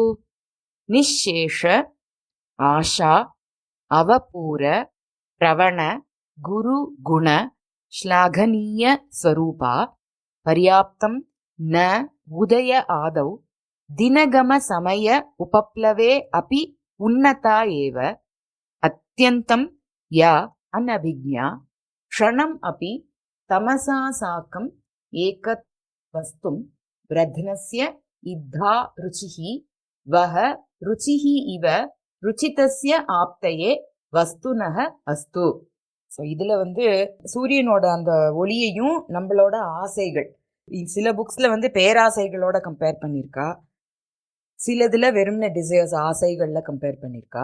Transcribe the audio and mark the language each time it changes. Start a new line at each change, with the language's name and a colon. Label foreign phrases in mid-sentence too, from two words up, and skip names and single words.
Sanskrit: निःशेष आशा अवपूर प्रवण गुरु गुण श्लाघनीय स्वरूपा पर्याप्तं न उदय आदौ दिनगम समय उपप्लवे अपि उन्नता एव अत्यन्तं या अनभिज्ञा क्षणम् अपि तमसा साकम् एकत् वस्तुं ब्रध्नस्य इद्धा रुचिः वह रुचिः इव रुचितस्य आप्तये वस्तुनः अस्तु.
Tamil: ஸோ இதில் சூரியனோட அந்த ஒளியையும் நம்மளோட ஆசைகள், சில புக்ஸில் பேராசைகளோட கம்பேர் பண்ணியிருக்கா, சிலதில் வெறும்ன டிசைர்ஸ் ஆசைகளில் கம்பேர் பண்ணியிருக்கா.